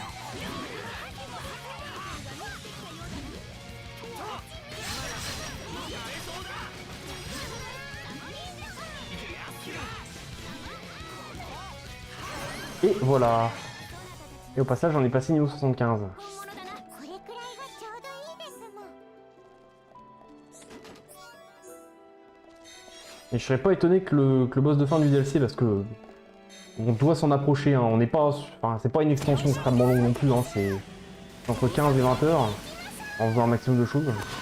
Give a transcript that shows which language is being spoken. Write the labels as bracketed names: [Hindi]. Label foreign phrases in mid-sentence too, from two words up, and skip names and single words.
[French] Et voilà. Et au passage, j'en ai passé niveau 75. [Japanese] これくらいがちょうどいいですの。 [French] Et je serais pas étonné que le boss de fin du DLC, parce que on doit s'en approcher, hein. On n'est pas, enfin, c'est pas une extension extrêmement longue non plus, hein. C'est entre 15 et 20 heures en faisant un maximum de choses.